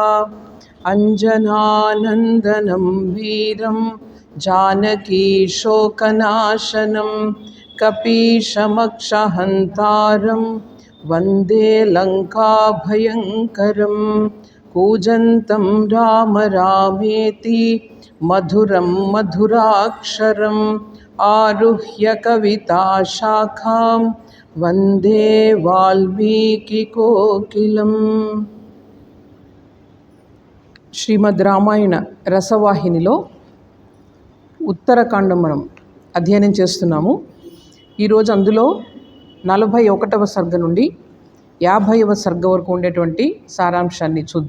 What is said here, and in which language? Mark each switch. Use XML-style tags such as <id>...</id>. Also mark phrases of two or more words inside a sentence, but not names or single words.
<sa>अञ्जनानन्दनं वीरं जानकी शोकनाशनं कपीशमक्षहन्तारं वन्दे लङ्काभयङ्करं। कूजन्तं राम रामेति मधुरं मधुराक्षरम् आरुह्य कविताशाखां वन्दे वाल्मीकिकोकिलम्।</sa> <te>శ్రీమద్ రామాయణ రసవాహినిలో ఉత్తరకాండం మనం అధ్యయనం చేస్తున్నాము. ఈరోజు అందులో 41వ సర్గ నుండి 50వ సర్గ వరకు ఉండేటువంటి సారాంశాన్ని చూద్దాం.</te>